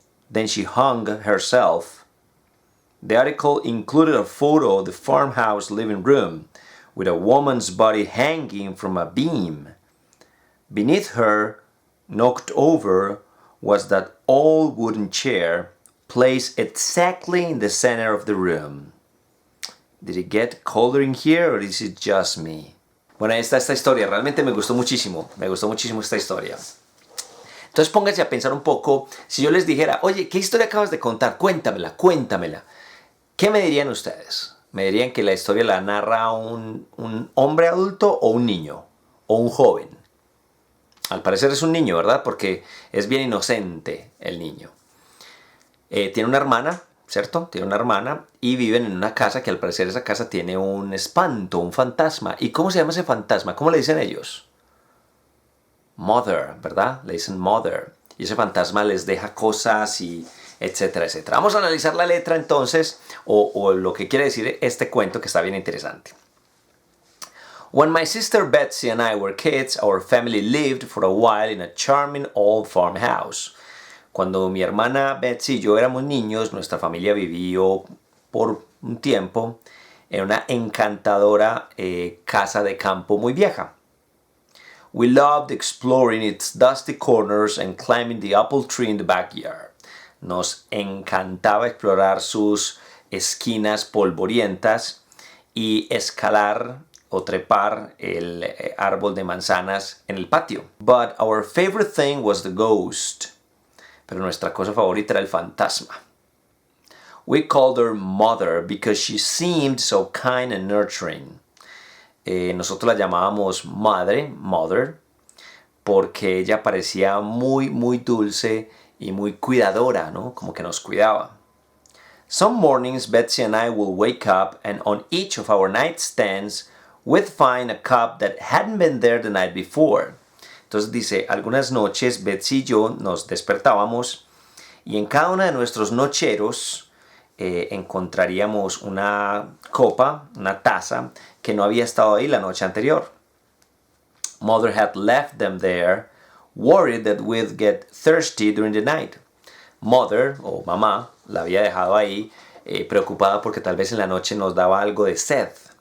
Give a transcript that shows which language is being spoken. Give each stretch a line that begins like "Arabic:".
English: Then she hung herself. The article included a photo of the farmhouse living room with a woman's body hanging from a beam. Beneath her, knocked over, was that old wooden chair placed exactly in the center of the room. Did it get colder in here or is it just me?
Spanish: Bueno, ahí está esta historia. Realmente me gustó muchísimo esta historia. Entonces pónganse a pensar un poco. Si yo les dijera, oye, ¿qué historia acabas de contar? Cuéntamela. ¿Qué me dirían ustedes? ¿Me dirían que la historia la narra un hombre adulto o un niño? ¿O un joven? Al parecer es un niño, ¿verdad? Porque es bien inocente el niño. Tiene una hermana, ¿cierto? Tiene una hermana y viven en una casa que al parecer esa casa tiene un espanto, un fantasma. ¿Y cómo se llama ese fantasma? ¿Cómo le dicen ellos? Mother, ¿verdad? Le dicen Mother. Y ese fantasma les deja cosas y etcétera, etcétera. Vamos a analizar la letra entonces o lo que quiere decir este cuento que está bien interesante.
English: When my sister Betsy and I were kids, our family lived for a while in a charming old farmhouse.
Spanish: Cuando mi hermana Betsy y yo éramos niños, nuestra familia vivió por un tiempo en una encantadora casa de campo muy vieja.
English: We loved exploring its dusty corners and climbing the apple tree in the backyard.
Spanish: Nos encantaba explorar sus esquinas polvorientas y escalar o trepar el árbol de manzanas en el patio.
English: But our favorite thing was the ghost.
Spanish: Pero nuestra cosa favorita era el fantasma.
English: We called her Mother because she seemed so kind and nurturing.
Spanish: Nosotros la llamábamos Mother, porque ella parecía muy dulce y muy cuidadora, ¿no? Como que nos cuidaba.
English: Some mornings, Betsy and I would wake up, and on each of our nightstands, we'd find a cup that hadn't been there the night before.
Spanish: Entonces dice, algunas noches Betsy y yo nos despertábamos Y en cada uno de nuestros nocheros encontraríamos una copa, una taza, que no había estado ahí la noche anterior.
English: Mother had left them there, worried that we'd get thirsty during the night.
Spanish: Mother, o mamá, la había dejado ahí, preocupada porque tal vez en la noche nos daba algo de sed.